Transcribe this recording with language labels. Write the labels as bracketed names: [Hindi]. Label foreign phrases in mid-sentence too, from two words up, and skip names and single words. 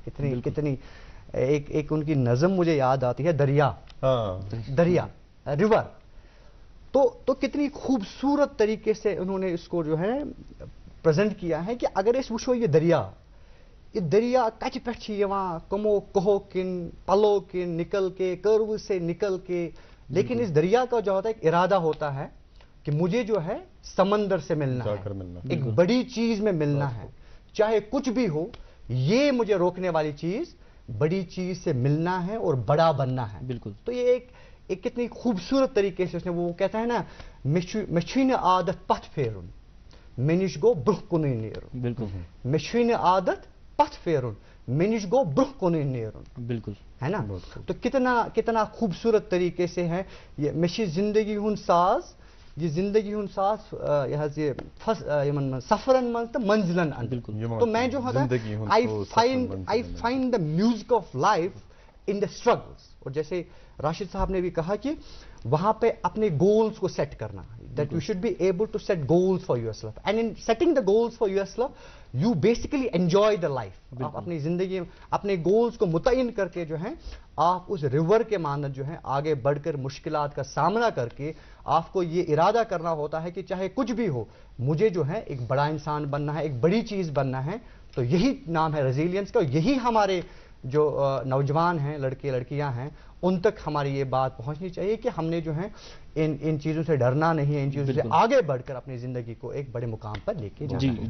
[Urdu] کتنی ایک ان کی نظم مجھے یاد آتی ہے, دریا ریور. تو کتنی خوبصورت طریقے سے انہوں نے اس کو جو ہے پریزنٹ کیا ہے کہ اگر [Kashmiri] اس وچھو یہ دریا کچ پہ کمو کہو کن پلو کن [Urdu] نکل کے کرو سے نکل کے, لیکن اس دریا کا جو ہوتا ہے ایک ارادہ ہوتا ہے کہ مجھے جو ہے سمندر سے ملنا ہے, ایک بڑی چیز میں ملنا ہے, چاہے کچھ بھی ہو, یہ مجھے روکنے والی چیز بڑی چیز سے ملنا ہے اور بڑا بننا ہے. بالکل. تو یہ ایک کتنی خوبصورت طریقے سے اس نے, وہ کہتا ہے نا, [Kashmiri] مچھین عادت پتھ پھیرن منش گو برہ کنے نیرن. بالکل. مچھین عادت پتھ پھیرن منش گو برہ کنے نیرن. [Urdu] بالکل, ہے نا. تو کتنا خوبصورت طریقے سے ہے یہ [Kashmiri] مچھ زندگی ہند ساز, یہ زندگی ہند ساز یہ سفرن من تو منزلن ان. [Urdu] بالکل. تو میں جو ہوتا ہے [English] I find the music of life in the struggles. [Urdu] اور جیسے راشد صاحب نے بھی کہا کہ وہاں پہ اپنے گولز کو سیٹ کرنا, [English] that you should be able to set goals for yourself, and in setting the goals for yourself you basically enjoy the life. [Urdu] آپ اپنی زندگی میں اپنے گولز کو متعین کر کے جو ہے آپ اس ریور کے مانند جو ہے آگے بڑھ کر مشکلات کا سامنا کر کے آپ کو یہ ارادہ کرنا ہوتا ہے کہ چاہے کچھ بھی ہو, مجھے جو ہے ایک بڑا انسان بننا ہے, ایک بڑی چیز بننا ہے. تو یہی نام ہے ریزیلینس کا. یہی ہمارے جو نوجوان ہیں, لڑکے لڑکیاں ہیں, ان تک ہماری یہ بات پہنچنی چاہیے کہ ہم نے جو ہے ان چیزوں سے ڈرنا نہیں ہے, ان چیزوں سے آگے بڑھ کر اپنی زندگی کو ایک بڑے مقام پر لے کے جانا ہے.